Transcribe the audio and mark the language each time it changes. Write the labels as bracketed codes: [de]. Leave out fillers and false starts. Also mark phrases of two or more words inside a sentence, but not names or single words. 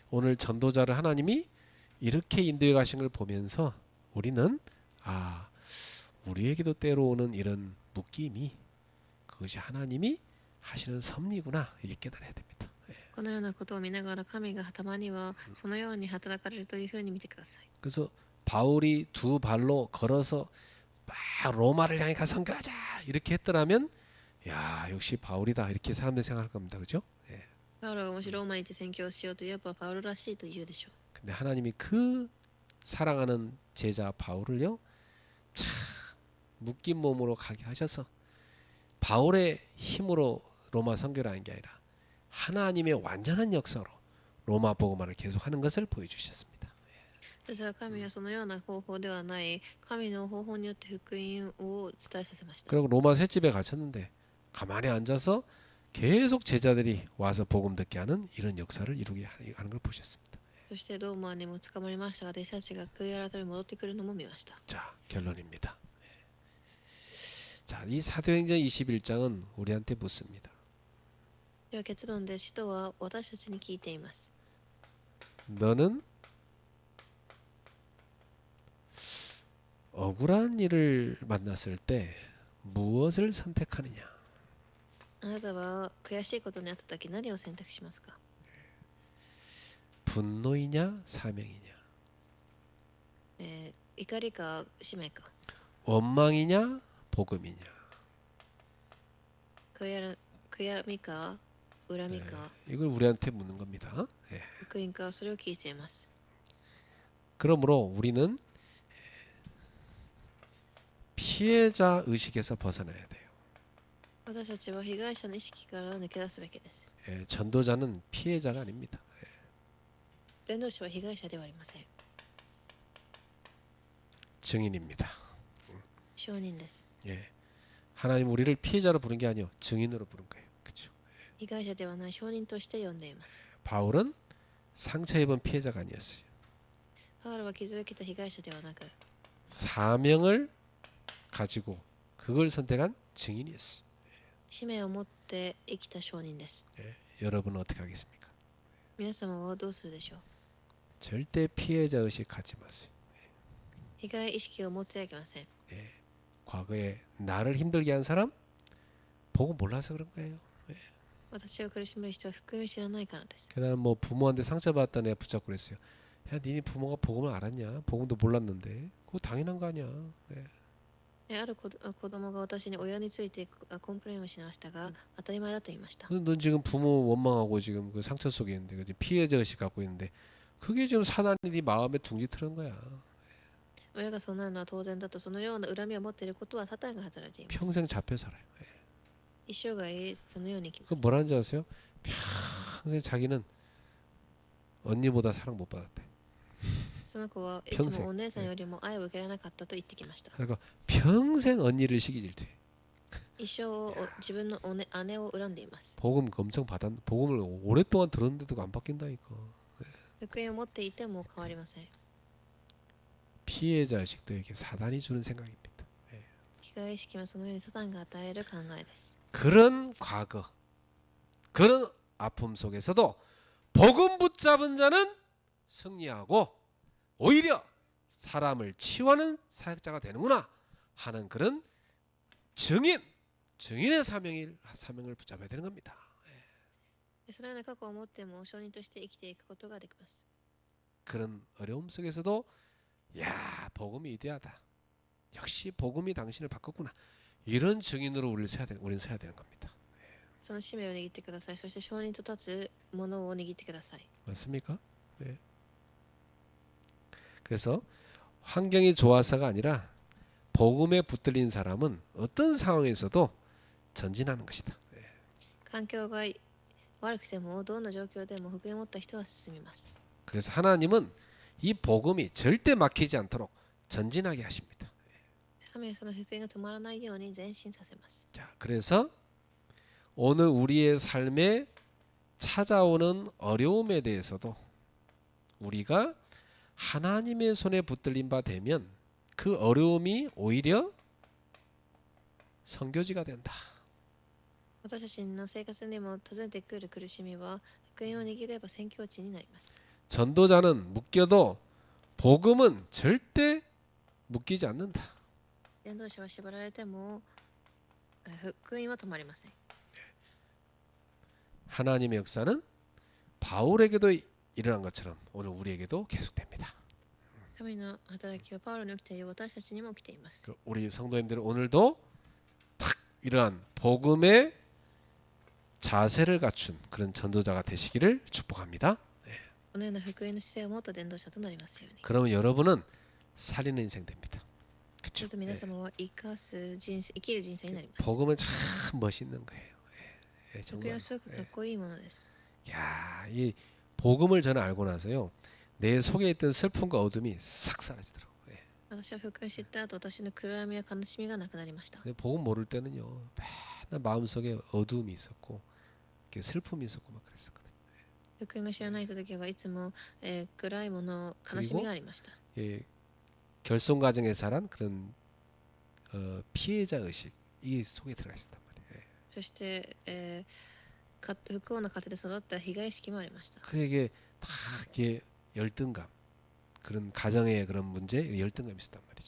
[ko] 오늘 전도자를 하나님이 이렇게 인도해 가신 걸 보면서 우리는 우리에게도 때로 오는 이런 묶임이 그것이 하나님이 하시는 섭리구나 이게 깨달아야 됩니다. [ja] このようなことを見ながら神がたまにはそのように働かれるというふうに見てください。 [ko] 그래서 바울이 두 발로 걸어서 막 로마를 향해 가 선교하자 이렇게 했더라면 야 역시 바울이다 이렇게 사람들이 생각할 겁니다. 그죠? [ja] パウロがもしローマに行って宣教しようと言えばパウロらしいと言うでしょう。 [ko] 근데 하나님이 그 사랑하는 제자 바울을요 참 묶인 몸으로 가게 하셔서 바울의 힘으로 로마 선교를 하는 게 아니라 하나님의 완전한 역사로 로마 복음화를 계속하는 것을 보여주셨습니다. [ja] ですが神はそのような方法ではない神の方法によって福音を伝えさせました。 [ko] 그리고 로마 셋집에 갇혔는데 가만히 앉아서 계속 제자들이 와서 복음 듣게 하는 이런 역사를 이루게 하는 걸 보셨습니다. [ja] そしてローマにも捕まりましたが弟子たちが悔い改め戻ってくるのも見ました。 [ko] 자 결론입니다. 자, 이 사도행전 21장은 우리한테 묻습니다. [ja] では結論で使徒は私たちに聞いています。 [ko] 너는 억울한 일을 만났을 때 무엇을 선택하느냐? [ja] あなたは悔しいことにあったとき何を選択しますか？ [ko] 분노이냐 사명이냐? [ja] 怒りか使命か？ [ko] 원망이냐 복음이냐? [ja] 悔やみか恨みか？ [ko] 이걸 우리한테 묻는 겁니다. 예. [ja] 福音か？それを聞いています。 [ko] 그러므로 우리는 피해자 의식에서 벗어나야 돼요. [ja] 私たちは被害者の意識から抜け出すべきです。 [ko] 예, 전도자는 피해자가 아닙니다. [ja] 伝道師は被害者ではありません。 [ko] 증인입니다. [ja] 証人です。 [ko] 예. 하나님 우리를 피해자로 부른 게 아니요 증인으로 부른 거예요. 그렇죠? [ja] 被害者ではない証人として呼んでいます。 [ko] 바울은 상처 입은 피해자가 아니었어요. [ja] パウロは傷を受けた被害者ではなく、 [ko] 사명을 가지고 그걸 선택한 증인이었어요. [ja] 使命を持って生きた証人です。 [ko] 예. 여러분은 어떻게 하겠습니까? [ja] 皆様はどうするでしょう？ [ko] 절대 피해자 의식 갖지 마세요. [ja] 被害意識を持ってはいけません。 [ko] 예. 과거에 나를 힘들게 한 사람 보고 몰라서 그런 거예요. [ja] 私を苦しめる人は福音を知らないからです。 [ko] 그다음 뭐 부모한테 상처받았던 애 붙잡고 그랬어요. 야, 니네 부모가 복음을 알았냐? 복음도 몰랐는데 그거 당연한 거 아니야. 예. [ja] ある子供が私に親についてコンプレインをしましたが、当たり前だと言いました。 [ko] 넌 지금 부모 원망하고 지금 그 상처 속에 있는데, 그지? 피해자 의식 갖고 있는데, 그게 지금 사단이 네 마음에 둥지 트는 거야. [ja] 親がそうなるのは当然だと、そのような恨みを持っていることはサタンが働いています。 [ko] 평생 잡혀 살아요. 예. [ja] 一生涯そのように生きま [ko] 그 [ja] す。 [ko] 뭐라는지 아세요? 평생 자기는 언니보다 사랑 못 받았대. [ja] その子はいつもお姉さんよりも愛を受けられなかったと言ってきました。 [ko] 그러니까 평생 언니를 시기 질투해. [ja] 一生自分の姉を恨んでいます。 [ko] 복음 엄청 복음을 오랫동안 들었는데도 안 바뀐다니까. [ja] 福音を持っていても変わりません。 [ko] 피해자 의식도 이게 사단이 주는 생각입니다. [ja] 被害意識もそのようにサタンが与える考えです。 [ko] 그런 과거, 그런 아픔 속에서도 복음 붙잡은 자는 승리하고 오히려 사람을 치유하는 사역자가 되는구나 하는 그런 증인의 사명을 붙잡아야 되는 겁니다. [ja] そのような過去を持っても証人として生きていくことができます。 [ko] 그런 어려움 속에서도 야, 복음이 위대하다. 역시 복음이 당신을 바꿨구나. 이런 증인으로 우리는 서야 되는 겁니다. [ja] その使命を握ってください。そして証人と立つものを握ってください。 [ko] 맞습니까? 네. 그래서 환경이 좋아서가 아니라 복음에 붙들린 사람은 어떤 상황에서도 전진하는 것이다. [ja] 環境が悪くてもどんな状況でも福音を持った人は進みます。 [ko] 그래서 하나님은 이 복음이 절대 막히지 않도록 전진하게 하십니다. [ja] 神はその福音が止まらないように前進させます。 [ko] 자, 그래서 오늘 우리의 삶에 찾아오는 어려움에 대해서도 우리가 하나님의 손에 붙들린 바 되면 그 어려움이 오히려 선교지가 된다. [ja] 私たちの生活にも訪ねてくる苦しみは福音を握れば宣教地になります。 [ko] 전도자는 묶여도 복음은 절대 묶이지 않는다. [ja] 伝道者は縛られても福音は止まりません。 [ko] 하나님의 역사는 바울에게도 일어난 것처럼 오늘 우리에게도 계속됩니다. [ja] 神の働きはパウロに起きている私たちにも起きています。 [ko] 우리 성도님들은 오늘도 탁 이러한 복음의 자세를 갖춘 그런 전도자가 되시기를 축복합니다. [ja] このような福音の姿勢を持った伝道者となりますように。 [ko] 그러면 여러분은 살리는 인생 됩니다. [ja] す [ko] 그렇죠? [ja] ると皆様は生きる人生になります。 [ko] 복음은 참 멋있는 거예요. 예, [ja] 福音 [ko] 정말. [ja] はすごくかっこいいものです。 [ko] 야, 이 복음을 저는 알고 나서요. 내 속에 있던 슬픔과 어둠이 싹 사라지더라고요. 예. [ja] 私は福音を知った後、私の暗闇や悲しみがなくなりました。 [ko] 근데 복음 모를 때는요. 맨날 마음속에 어둠이 있었고 이렇게 슬픔이 있었고 막 그랬었거든요. [ja] 福音が知らない時はいつも、暗いもの、悲しみがありました。 [ko] 예, 결손 가정에 자란 그런 피해자 의식 이게 속에 들어가 있었단 말이에요. 예. [ja] そして、不幸な家庭で育った被害意識もありました。 [ko] 그에게 다 이게 열등감, 그런 가정의 그런 문제, 열등감이 있었단 말이죠.